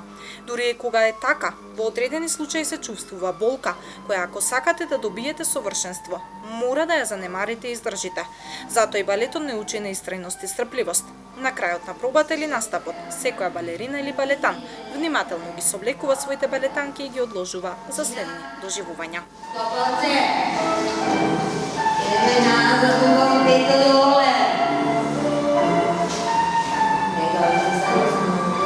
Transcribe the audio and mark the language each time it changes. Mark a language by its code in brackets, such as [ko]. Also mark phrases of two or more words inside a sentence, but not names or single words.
[mk] Дури и кога е така, во одредени случаи се чувствува болка, која ако сакате да добиете совршенство, мора да ја занемарите и издржите. Затоа и балетот не учи на истрајност и стрпливост. На крајот на пробата или настапот, секоја балерина или балетан внимателно ги соблекува своите балетанки и ги одложува за следни доживувања. [sr] Ideme nazad, ugao peta dole. Neka vam se samo smute.